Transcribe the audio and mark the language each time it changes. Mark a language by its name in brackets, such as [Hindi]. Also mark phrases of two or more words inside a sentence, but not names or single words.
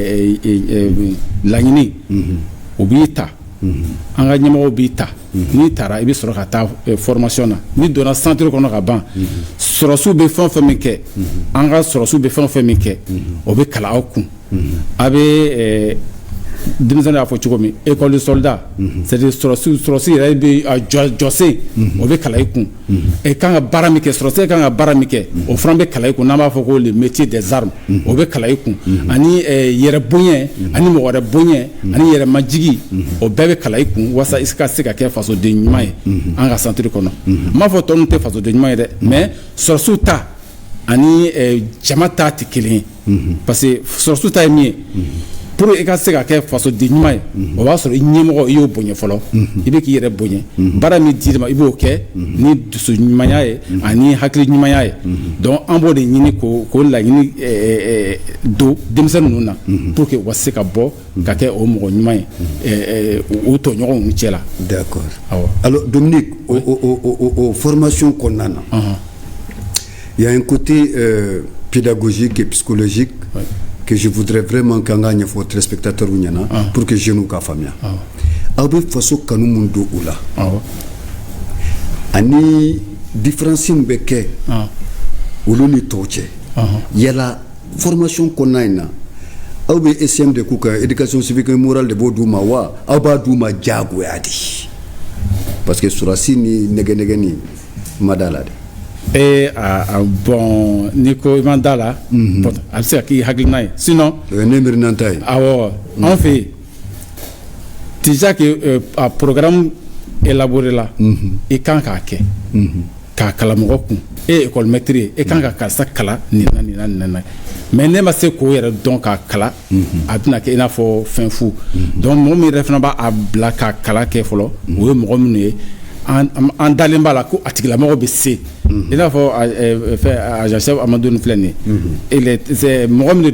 [Bambara] laɲini o b'i ta an ka ɲɛmɔgɔw b'i ta n'i taara i bɛ sɔrɔ ka taa formation na n'i donna centre kɔnɔ ka ban sɔrɔsiw bɛ fɛn o fɛn min kɛ an ka sɔrɔsiw bɛ fɛn o fɛn min kɛ o bɛ kalan aw kun a bɛ denmisɛnnin y'a fɔ cogo min [French] école de soldat c'est-à-dire [Bambara] sɔrɔsi yɛrɛ bɛ jɔsen o bɛ kalan i kun kan ka baara min kɛ sɔrɔsi kan ka baara min kɛ o fana bɛ kalan i kun n'an b'a fɔ ko [French] le métier des armes [Bambara] o bɛ kalan i kun ani yɛrɛ bonya ani mɔgɔ wɛrɛ bonya ani yɛrɛ majigi o bɛɛ bɛ kalan i kun walasa i ka se ka kɛ fasoden ɲuman ye an ka centre kɔnɔ n m'a fɔ tɔ ninnu tɛ fasoden ɲuman ye dɛ mais sɔrɔsiw ta ani jama ta tɛ kelen ye [French] parce que [Bambara] sɔrɔsiw ta ye min ye pour i ka se ka kɛ fasoden ɲuman ye o b'a sɔrɔ i ɲɛmɔgɔ i y'o bonya fɔlɔ i bɛ k'i yɛrɛ bonya baara min dir'i ma i b'o kɛ ni dusu ɲumanya ye ani hakili ɲumanya ye donc an b'o de ɲini k'o laɲini don denmisɛnnin ninnu na [French] pour que [Bambara] u ka se ka bɔ ka kɛ o mɔgɔ ɲuman ye o tɔɲɔgɔnw cɛ la. [French] D'accord. Alors Dominique, au formation [Bambara] kɔnɔna na [French] il y a un côté pédagogique et psychologique que je voudrais vraiment qu' [Bambara] an ka ɲɛfɔ [French] téléspectateurs ɲɛna pour que jeunes [Bambara] ka faamuya aw bɛ faso kanu mun don u la ani différence min bɛ kɛ olu ni tɔw cɛ yala formation kɔnɔna in na aw bɛ SCM de k'u ka [French] éducation civique et morale [Bambara] de b'o d'u ma wa aw b'a d'u ma diyagoya de [French] parce que [Bambara] surasi ni nɛgɛ ni ma da la de. Bon n'i ko i ma da la a bɛ se ka k'i hakilina ye sinon ne miirinanta ye awɔ an fɛ yen [French] déjà que [Bambara] a [French] programme élaboré [Bambara] la i kan k'a kɛ k'a kalan mɔgɔ kun e ye [French] école maître [Bambara] ye e kan ka karisa kalan nin na mais ne ma se k'o yɛrɛ dɔn k'a kalan a bɛna kɛ i n'a fɔ fɛn fu donc mɔgɔ min yɛrɛ fana b'a bila k'a kalan kɛ fɔlɔ o ye mɔgɔ minnu ye an dalen b'a la ko a tigilamɔgɔ bɛ se i n'a fɔ [French] agent chef [Bambara] Amadou nin filɛ nin ye mɔgɔ min de